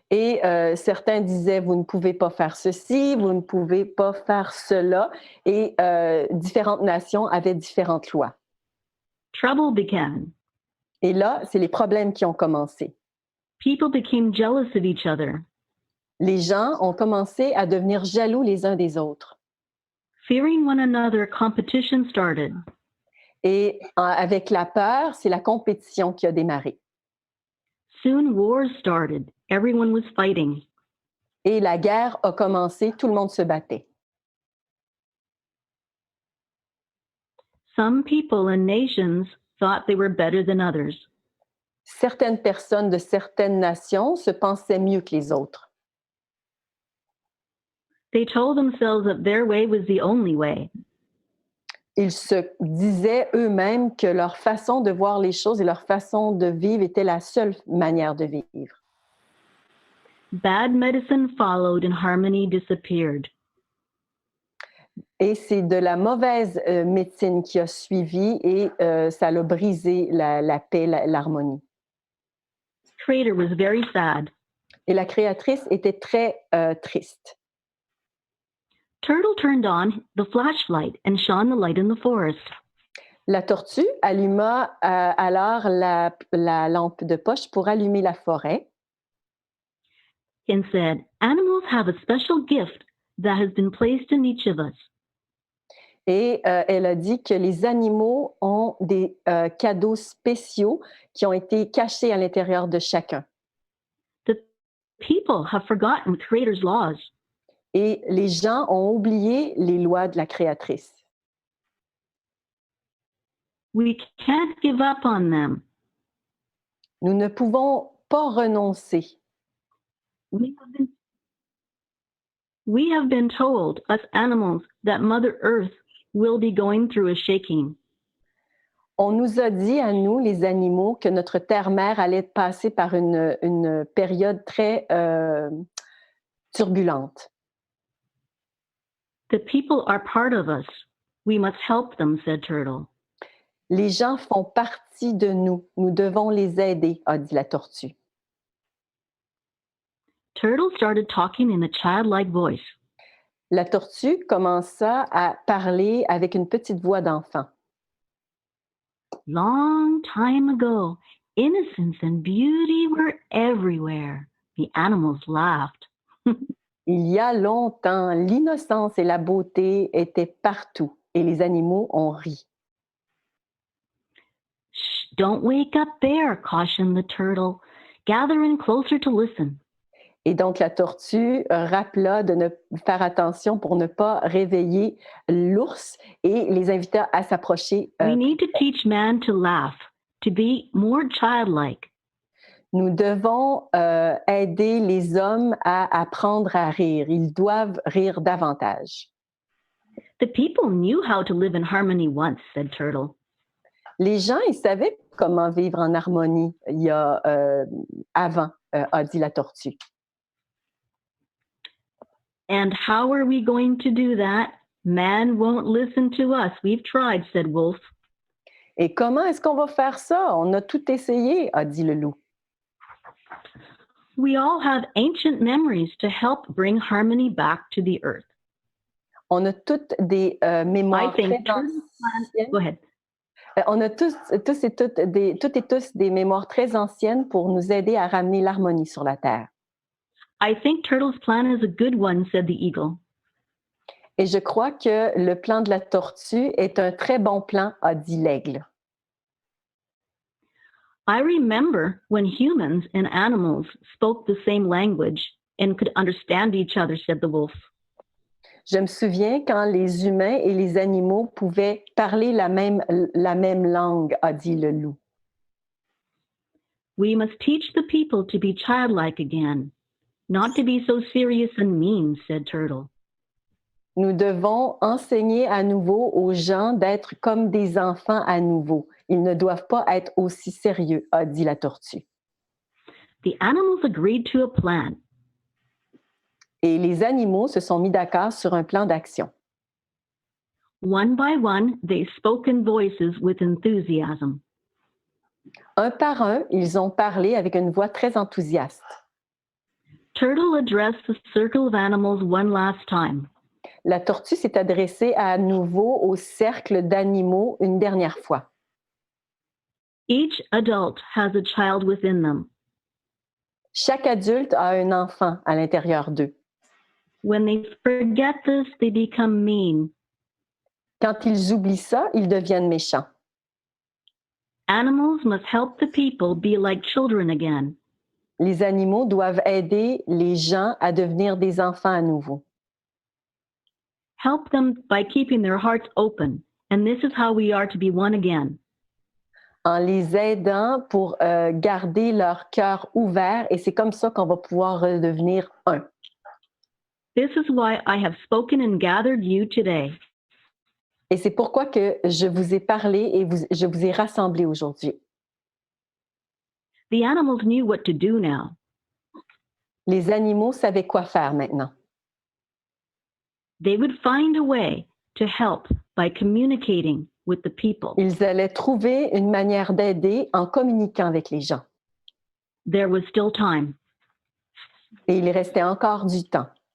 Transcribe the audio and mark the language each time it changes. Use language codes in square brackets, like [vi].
[fr] et certains disaient, vous ne pouvez pas faire ceci, vous ne pouvez pas faire cela, et différentes nations avaient différentes lois. [en] Trouble began. [fr] Et là, c'est les problèmes qui ont commencé. [en] People became jealous of each other. [fr] Les gens ont commencé à devenir jaloux les uns des autres. [en] Fearing one another, competition started. [fr] Et avec la peur, c'est la compétition qui a démarré. [en] Soon wars started. Everyone was fighting. [fr] Et la guerre a commencé, tout le monde se battait. [en] Some people and nations thought they were better than others. [fr] Certaines personnes de certaines nations se pensaient mieux que les autres. [en] They told themselves that their way was the only way. [fr] Ils se disaient eux-mêmes que leur façon de voir les choses et leur façon de vivre était la seule manière de vivre. [en] Bad medicine followed and harmony disappeared. [fr] Et c'est de la mauvaise médecine qui a suivi et ça a brisé la paix, l'harmonie. [en] Creator was very sad. [fr] Et la créatrice était très triste. [en] Turtle turned on the flashlight and shone the light in the forest. [fr] La tortue alluma alors la lampe de poche pour allumer la forêt. [en] And said, animals have a special gift that has been placed in each of us. [fr] Et elle a dit que les animaux ont des cadeaux spéciaux qui ont été cachés à l'intérieur de chacun. [en] The people have forgotten Creator's laws. [fr] Et les gens ont oublié les lois de la créatrice. [en] We can't give up on them. [fr] Nous ne pouvons pas renoncer. [en] We have been told, us animals, that Mother Earth will be going through a shaking. [fr] On nous a dit à nous, les animaux, que notre terre-mère allait passer par une période très turbulente. [en] The people are part of us. We must help them, said Turtle. [fr] Les gens font partie de nous. Nous devons les aider, a dit la tortue. [en] Turtle started talking in a childlike voice. [fr] La tortue commença à parler avec une petite voix d'enfant. [en] Long time ago, innocence and beauty were everywhere. The animals laughed. [fr] Il y a longtemps, l'innocence et la beauté étaient partout et les animaux ont ri. [en] Shh, don't wake up there, cautioned the turtle. Gather in closer to listen. [fr] Et donc la tortue rappela de ne faire attention pour ne pas réveiller l'ours et les invita à s'approcher. [en] We need to teach man to laugh, to be more childlike. [fr] Nous devons aider les hommes à apprendre à rire. Ils doivent rire davantage. [en] The people knew how to live in harmony once, said Turtle. [fr] Les gens, ils savaient comment vivre en harmonie il y a avant, a dit la tortue. [en] And how are we going to do that? Man won't listen to us. We've tried, said Wolf. [fr] Et comment est-ce qu'on va faire ça? On a tout essayé, a dit le loup. [en] We all have ancient memories to help bring harmony back to the earth. [fr] On a toutes des mémoires très anciennes. [en] Go ahead. [fr] On a toutes et tous des mémoires très anciennes pour nous aider à ramener l'harmonie sur la Terre. [en] I think Turtle's plan is a good one, said the eagle. [fr] Et je crois que le plan de la tortue est un très bon plan, a dit l'aigle. [en] I remember when humans and animals spoke the same language and could understand each other, said the wolf. [fr] Je me souviens quand les humains et les animaux pouvaient parler la même langue, a dit le loup. [en] We must teach the people to be childlike again, not to be so serious and mean, said Turtle. [fr] Nous devons enseigner à nouveau aux gens d'être comme des enfants à nouveau. Ils ne doivent pas être aussi sérieux, a dit la tortue. [en] The animals agreed to a plan. [fr] Et les animaux se sont mis d'accord sur un plan d'action. [en] One by one, they spoke in voices with enthusiasm. [fr] Un par un, ils ont parlé avec une voix très enthousiaste. [en] Turtle addressed the circle of animals one last time. [fr] La tortue s'est adressée à nouveau au cercle d'animaux une dernière fois. [en] Each adult has a child within them. [fr] Chaque adulte a un enfant à l'intérieur d'eux. [en] When they forget this, they become mean. [fr] Quand ils oublient ça, ils deviennent méchants. [en] Animals must help the people be like children again. [fr] Les animaux doivent aider les gens à devenir des enfants à nouveau. [en] Help them by keeping their hearts open, and this is how we are to be one again. [fr] En les aidant pour garder leur cœur ouvert, et c'est comme ça qu'on va pouvoir redevenir un. [en] This is why I have spoken and gathered you today. [fr] Et c'est pourquoi que je vous ai parlé et je vous ai rassemblés aujourd'hui. [en] The animals knew what to do now. [fr] Les animaux savaient quoi faire maintenant. [en] They would find a way to help by communicating with the people. [fr] Ils allaient trouver une manière d'aider en communiquant avec les gens. [en] There was still time. [fr] Et il restait encore du temps.